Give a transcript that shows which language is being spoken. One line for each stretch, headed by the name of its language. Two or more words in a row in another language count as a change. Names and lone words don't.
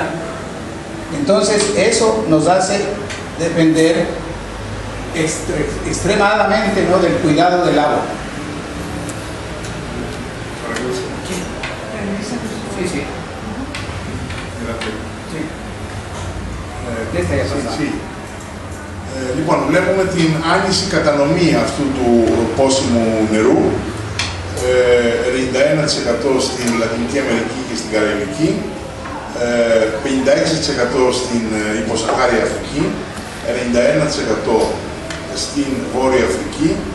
Spanish: Entonces, eso nos hace depender extremadamente, ¿no?, del cuidado del agua. Sí, sí. Sí.
Greek: Λοιπόν, βλέπουμε την άνηση κατανομή αυτού του πόσιμου νερού, 91% στην Λατινική Αμερική και στην Καραϊβική, 56% στην υποσαχάρια Αφρική, 91% στην Βόρεια Αφρική,